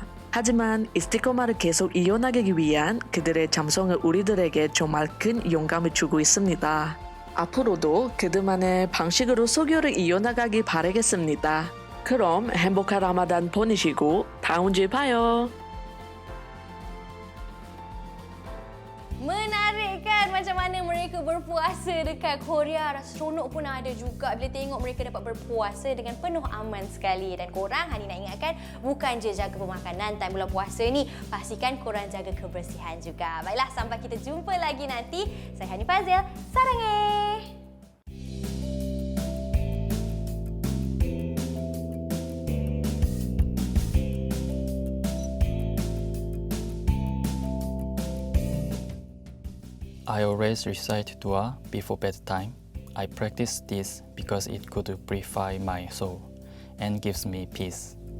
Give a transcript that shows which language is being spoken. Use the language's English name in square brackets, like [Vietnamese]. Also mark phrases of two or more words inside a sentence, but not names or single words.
[Korean] 하지만 이스티커마를 계속 이어나가기 위한 그들의 잠성은 우리들에게 정말 큰 영감을 주고 있습니다. 앞으로도 그들만의 방식으로 설교를 이어나가기 바라겠습니다. 그럼 행복한 라마단 보내시고 다음 주에 봐요. [Malay] Menarik kan macam mana mereka berpuasa dekat Korea. Rasa seronok pun ada juga bila tengok mereka dapat berpuasa dengan penuh aman sekali. Dan korang Hani nak ingatkan bukan je jaga pemakanan time bulan puasa ni, pastikan korang jaga kebersihan juga. Baiklah, sampai kita jumpa lagi nanti. Saya Hani Fazil. Sarangeh. [English] I always recite dua before bedtime. I practice this because it could purify my soul and gives me peace.